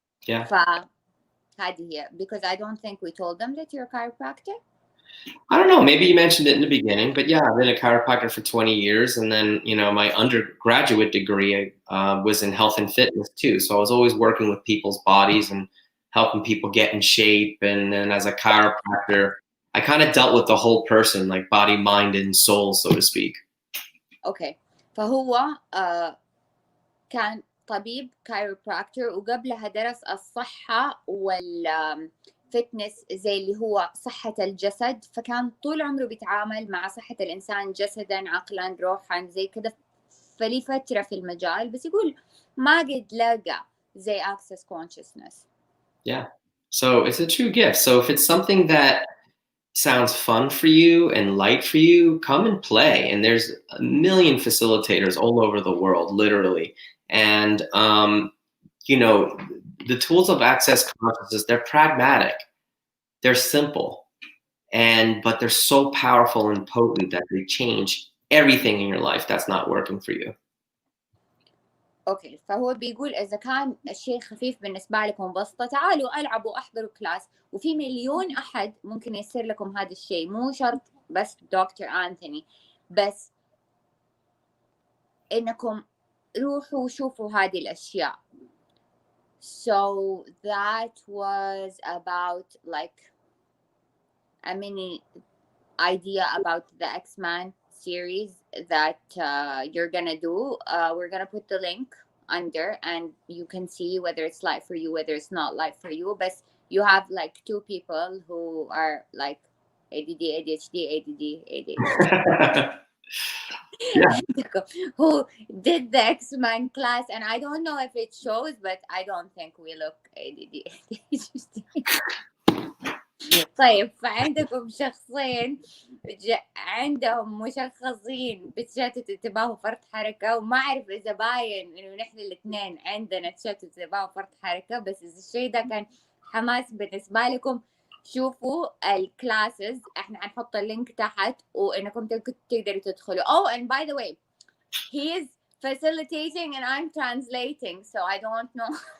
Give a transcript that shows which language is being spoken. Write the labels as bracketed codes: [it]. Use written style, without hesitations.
[en] Yeah. [ar] فهذه هي [en] because I don't think we told them that you're a chiropractor. I don't know, maybe you mentioned it in the beginning, but yeah, I've been a chiropractor for 20 years. And then, you know, my undergraduate degree was in health and fitness too. So I was always working with people's bodies and helping people get in shape. And then as a chiropractor, I kind of dealt with the whole person, like body, mind, and soul, so to speak. Okay. [ar] فهو كان طبيب chiropractor وقبلها درس الصحة والفتنس زي اللي هو صحة الجسد فكان طول عمره بيتعامل مع صحة الإنسان جسدا عقلا روحا زي كده فلي فترة في المجال بس يقول ما قد لقى زي access consciousness. [en] Yeah. So it's a true gift. So if it's something that sounds fun for you and light for you, come and play. And there's a million facilitators all over the world, literally. And, you know, the tools of access consciousness, they're pragmatic, they're simple, but they're so powerful and potent that they change everything in your life that's not working for you. [ar] اوكي فهو بيقول اذا كان الشيء خفيف بالنسبه لكم بسطه تعالوا العبوا احضروا كلاس وفي مليون احد ممكن يصير لكم هذا الشيء مو شرط بس دكتور أنتوني بس انكم روحوا وشوفوا هذه الاشياء. [en] So that was about like a mini idea about the Xmen series that you're gonna do. We're gonna put the link under and you can see whether it's light for you, whether it's not light for you. But you have like two people who are like ADD, ADHD, ADD, ADHD. Yeah. Who did the Xmen class, and I don't know if it shows, but I don't think we look ADD, ADHD. [ar] طيب فعندكم شخصين عندهم مشخصين بتشتت انتباه وفرط حركة وما أعرف إذا باين إنه نحن الاثنين عندنا تشتت انتباه وفرط حركة بس إذا الشيء ده كان حماس بالنسبة لكم شوفوا الكلاسز احنا هنحط اللينك تحت وإنكم تقدروا تدخلوا. [en] Oh, and by the way, he is facilitating and I'm translating, so I don't know.